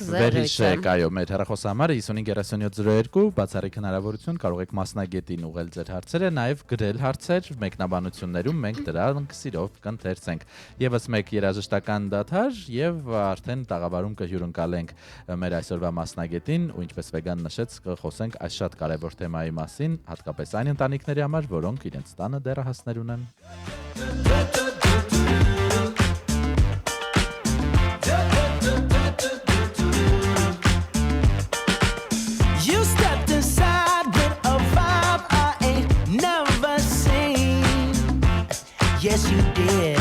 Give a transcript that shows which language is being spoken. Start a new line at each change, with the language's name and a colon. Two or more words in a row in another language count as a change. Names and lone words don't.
Armenian: վերհիշեք, այո, մեր հեռախոսահամարը 553702, բացառիկ հնարավորություն կարող եք մասնագետին ուղղել ձեր հարցերը, նաեւ գրել հարցեր մեկնաբանություններում, մենք դրանք սիրով կընթերցենք։ Եվս մեկ երաժշտական դադար եւ արդեն տաղավարում կհյուրընկալենք մեր այսօրվա մասնագետին, ու ինչպես Վեգան նշեց, կխոսենք այս շատ կարեւոր թեմայի մասին, հատկապես այն ընտանիքների համար, որոնք իրենց տանը դեռահասներ ունեն։
English: You stepped inside with a vibe I ain't never seen. Yes, you did.